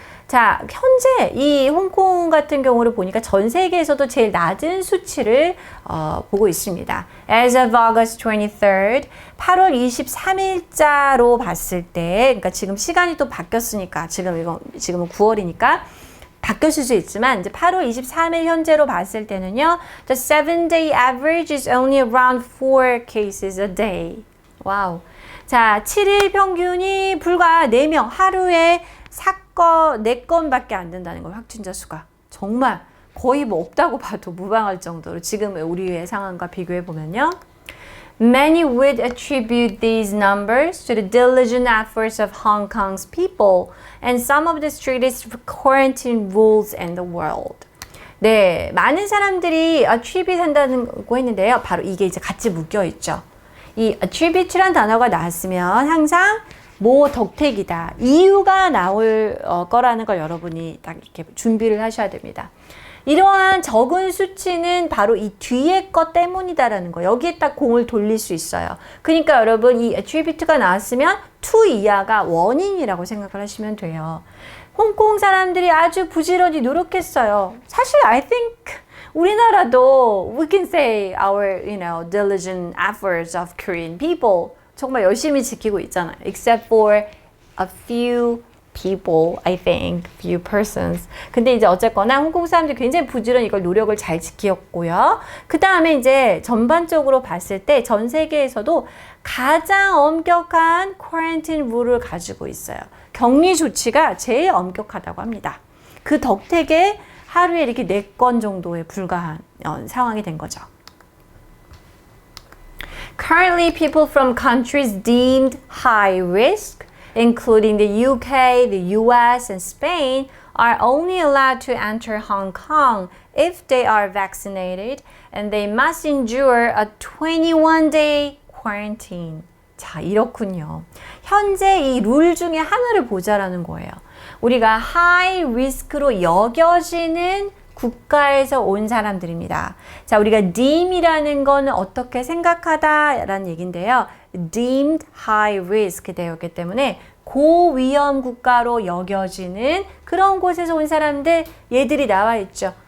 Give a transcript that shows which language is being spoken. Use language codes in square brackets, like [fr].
[ko] 자, 현재 이 홍콩 같은 경우를 보니까 전 세계에서도 제일 낮은 수치를 보고 있습니다. [en] As of August 23rd, [ko] 8월 23일자로 봤을 때, 그러니까 지금 시간이 또 바뀌었으니까, 지금은 9월이니까 바뀌었을 수 있지만, 이제 8월 23일 현재로 봤을 때는요, [en] the 7-day average is only around 4 cases a day. [ko] 와우. 자, 7일 평균이 불과 4명, 하루에 4건밖에 안 된다는 거예요. 확진자 수가. 정말 거의 없다고 봐도 무방할 정도로 지금 우리의 상황과 비교해 보면요. [en] Many would attribute these numbers to the diligent efforts of Hong Kong's people and some of the strictest quarantine rules in the world. [ko] 네, 많은 사람들이 attribute 한다고 했는데요. 바로 이게 이제 같이 묶여 있죠. 이 attribute란 단어가 나왔으면 항상 덕택이다. 이유가 나올 거라는 걸 여러분이 딱 이렇게 준비를 하셔야 됩니다. 이러한 적은 수치는 바로 이 뒤에 것 때문이다라는 거. 여기에 딱 공을 돌릴 수 있어요. 그러니까 여러분 이 attribute가 나왔으면 to 이하가 원인이라고 생각을 하시면 돼요. 홍콩 사람들이 아주 부지런히 노력했어요. 사실 [en] I think [ko] 우리나라도 [en] we can say our diligent efforts of Korean people [ko] 정말 열심히 지키고 있잖아요. [en] Except for a few people, I think, few persons. [ko] 근데 이제 어쨌거나 홍콩 사람들이 굉장히 부지런히 이걸 노력을 잘 지켰고요. 그 다음에 이제 전반적으로 봤을 때 전 세계에서도 가장 엄격한 쿼런틴 룰을 가지고 있어요. 격리 조치가 제일 엄격하다고 합니다. 그 덕택에 하루에 이렇게 4건 정도에 불과한 상황이 된 거죠. [en] Currently, people from countries deemed high risk, including the UK, the US, and Spain, are only allowed to enter Hong Kong if they are vaccinated, and they must endure a 21-day quarantine. [ko] 자, 이렇군요. 현재 이 룰 중에 하나를 보자라는 거예요. 우리가 high risk로 여겨지는 국가에서 온 사람들입니다. 자, 우리가 deem이라는 거는 어떻게 생각하다라는 얘기인데요. [en] deemed high risk [ko] 되었기 때문에 고위험 국가로 여겨지는 그런 곳에서 온 사람들, 얘들이 나와 있죠.